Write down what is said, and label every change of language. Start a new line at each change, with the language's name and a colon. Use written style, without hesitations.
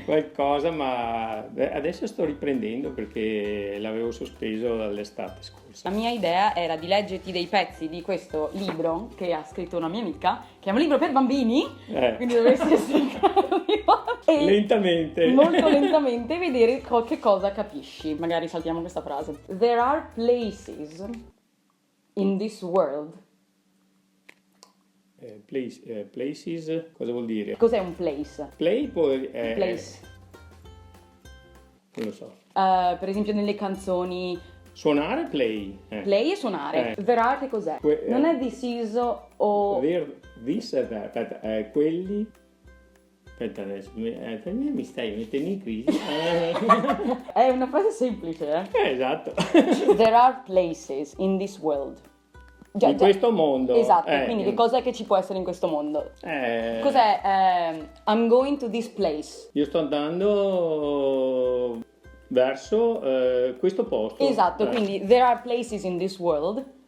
Italian: Qualcosa, ma adesso sto riprendendo perché l'avevo sospeso dall'estate scorsa. La mia idea era di leggerti dei pezzi di questo libro che ha scritto una mia amica, che è un libro per bambini, quindi dovresti essere in grado di e Lentamente. molto lentamente vedere che cosa capisci. Magari saltiamo questa frase.
English: There are places in this world.
Italian: Places, cosa vuol dire? Cos'è un place?
English: Play Place.
Italian: Non lo so. Per esempio nelle canzoni Suonare, play. play e suonare.
English: There are
Italian: che cos'è? Non è
English: this is
Italian: o... Aspetta, quelli... Aspetta adesso, mi stai mettendo in crisi. È una frase semplice, Esatto.
English: There are places in this world.
Italian: In questo mondo. Esatto, quindi che cos'è che ci può essere in questo mondo? Cos'è?
English: I'm going to this place.
Italian: Io sto andando verso questo posto. Esatto, quindi
English: there are places in this world.